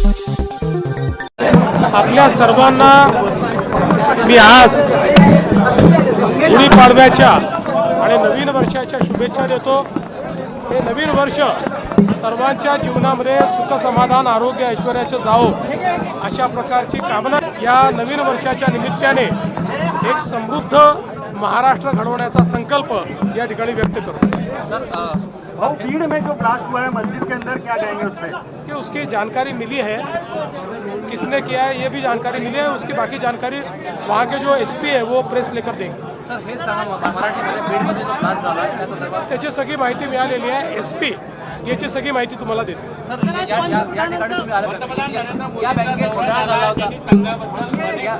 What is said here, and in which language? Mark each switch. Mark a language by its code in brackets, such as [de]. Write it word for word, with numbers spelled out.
[mr] आपल्या सर्वांना मी आज गुढीपाडव्याच्या आणि नवीन वर्षाच्या शुभेच्छा देतो. हे नवीन वर्ष सर्वांच्या जीवनामध्ये सुख, समाधान, आरोग्य, ऐश्वर्याचं जावो अशा प्रकारची कामना. या नवीन वर्षाच्या निमित्ताने एक समृद्ध महाराष्ट्र घडवण्याचा संकल्प या ठिकाणी व्यक्त करतो. [hi] भीड़ में जो ब्लास्ट हुआ है मस्जिद के अंदर, क्या कहेंगे उस पर? कि उसकी जानकारी मिली है, किसने किया है ये भी जानकारी मिली है. उसकी बाकी जानकारी वहाँ के जो एस पी है वो प्रेस लेकर देंगे. [mr] सर हेच सांगा, मराठीमध्ये बीडमध्ये जो ब्लास्ट झाला आहे त्या संदर्भात त्याची सगळी माहिती मिळालेली आहे. एस पी याची सगळी माहिती तुम्हाला देतो. सर या या- या ठिकाणी तुम्ही आला का? या बँकेत घोटाळा झाला होता.